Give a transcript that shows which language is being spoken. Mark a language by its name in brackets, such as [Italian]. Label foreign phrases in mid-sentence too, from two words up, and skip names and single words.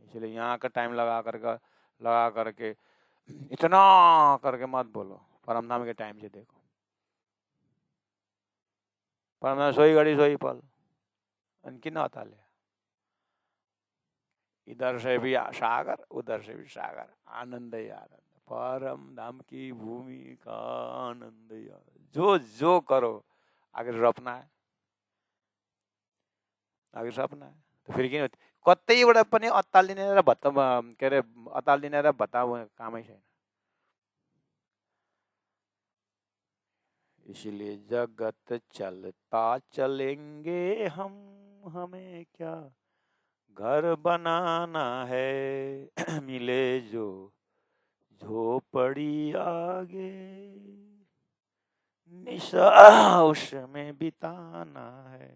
[Hindi] इसलिए यहाँ का टाइम लगा करके इतना करके मत बोलो, परमधाम के टाइम से देखो, परमधाम सोई घड़ी सोई पल, [Nepali] किन अताले, [Hindi] इधर से भी सागर उधर से भी सागर, आनंद ही आनंद, परम धाम की भूमि का आनंद ही आनंद। जो करो आगे सपना है, आगे सपना है, तो फिर [Nepali] किन कतैबाट पनि अत्तालिने र भत्ता के अरे अत्तालिने र भत्ता कामै छैन। [Hindi] इसलिए जगत चलता चलेंगे हम, हमें क्या घर बनाना है मिले जो झोपड़ी आगे, निशा उसमें बिताना है।